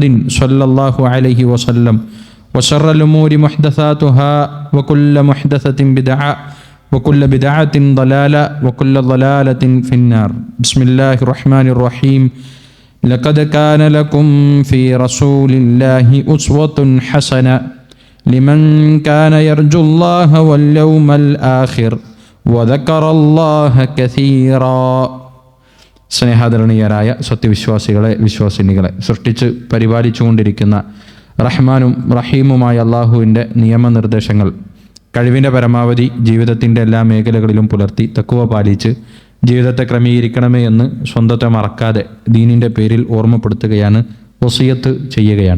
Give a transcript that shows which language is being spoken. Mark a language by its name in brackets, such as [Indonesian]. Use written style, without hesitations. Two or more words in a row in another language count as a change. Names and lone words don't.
[Arabic] صلى الله عليه وسلم وشر الأمور محدثاتها وكل محدثة بدعة وكل بدعة ضلالة وكل ضلالة في النار بسم الله الرحمن الرحيم لقد كان لكم في رسول الله أسوة حسنة لمن كان يرجو الله واليوم الآخر وذكر الله كثيرا [Malayalam] സ്നേഹാദരണീയരായ സത്യവിശ്വാസികളെ വിശ്വാസിനികളെ സൃഷ്ടിച്ച് പരിപാലിച്ചുകൊണ്ടിരിക്കുന്ന റഹ്മാനും റഹീമുമായ അള്ളാഹുവിൻ്റെ നിയമനിർദ്ദേശങ്ങൾ കഴിവിൻ്റെ പരമാവധി ജീവിതത്തിൻ്റെ എല്ലാ മേഖലകളിലും പുലർത്തി തഖ്വ പാലിച്ച് ജീവിതത്തെ ക്രമീകരിക്കണമേ എന്ന് സ്വന്തത്തെ മറക്കാതെ ദീനിൻ്റെ പേരിൽ ഓർമ്മപ്പെടുത്തുകയാണ്, വസിയത്ത് ചെയ്യുകയാണ്.